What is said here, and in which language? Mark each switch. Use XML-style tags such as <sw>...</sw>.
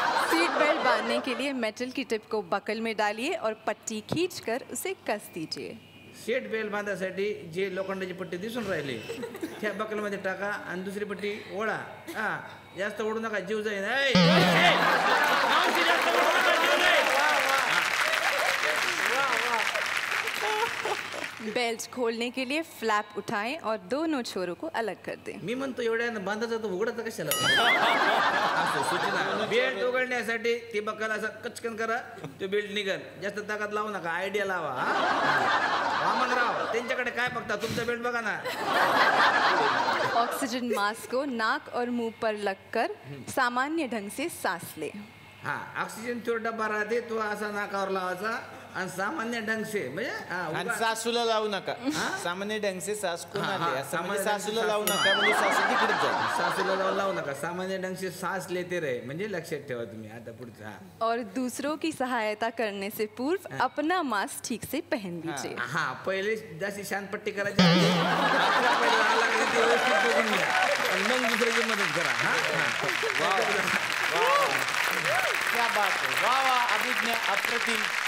<hi>Seat belt बांधने के लिए मेटल की टिप को बकल में डालिए और पट्टी खींचकर उसे कस दीजिए.</hi> <mr>सीट बेल्ट बांधण्यासाठी जे लोखंडाची पट्टी दिसून राहिली त्या बकलमध्ये टाका आणि दुसरी पट्टी ओढा. जास्त ओढू नका, जीव जाईल.</mr> <hi>बेल्ट खोलने के लिए फ्लैप उठाएं और दोनों छोरों को अलग कर दें.</hi> <mr>मी म्हणतो एवढ्या बांधायचं तर उघडायचं कशाला. सूचना. बेल्ट उघडण्यासाठी ती बकल असं कचकन करा, तो बेल्ट निघल. जास्त ताकद लावू नका, आयडिया लावा. वामनराव त्यांच्याकडे काय बघता, तुमचा बेल्ट बघा ना.</mr> <hi>ऑक्सीजन मास्क को नाक और मुंह पर लगकर सामान्य ढंग से सांस ले.</hi> <mr>ऑक्सीजन चोर डब्बा राहते, तो असा नाकावर लावायचा आणि</mr> <hi>सामान्य ढंग से</hi> <mr>म्हणजे आणि सासूला लावू नका.</mr> <hi>सामान्य ढंग से</hi> <mr>सास कोण आले असं म्हणजे सामान्य सासूला लावू नका म्हणजे सासू तिकडे जाईल. सासूला लावू नका.</mr> <hi>सामान्य ढंग से सांस लेते रहे</hi> <mr>म्हणजे लक्षात ठेवा तुम्ही. आता पुढचा</mr> <hi>और दूसरों की सहायता करने से पूर्व अपना मास्क ठीक से पहन लीजिए.</hi> <mr>हा पहिले जास्ती शानपट्टी करायची पहिले लागले ते व्यवस्थित बघून घ्या आणि मग दुसऱ्याची मदत करा.</mr> <hi>क्या बात है. वा वा अभिज्ञा अप्रतिम.</hi>